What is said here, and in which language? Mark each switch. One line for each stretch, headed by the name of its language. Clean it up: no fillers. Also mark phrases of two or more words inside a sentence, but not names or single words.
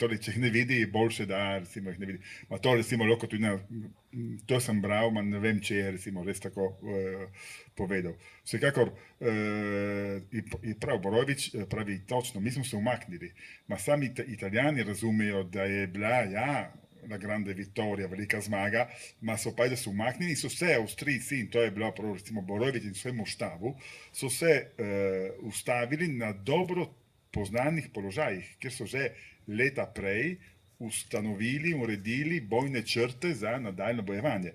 Slovenian: Torej, če jih ne vidi, je boljše, da recimo jih ne vidi. Ma to recimo lahko tudi to sem bral, ma ne vem, če je recimo res tako povedal. Vsekakor je prav Borojevič pravi točno, mi smo se umaknili. Ma sami Italijani razumejo, da je bila, ja,
Italian: la grande vittoria,
Slovenian: velika zmaga, ma so pa, da so umaknili, so se Avstrijci, in to je bilo prav recimo Borojevič in svojemu štabu, so se ustavili na dobro poznanih položajih, kjer so že leta prej ustanovili, uredili bojne črte za nadaljno bojevanje.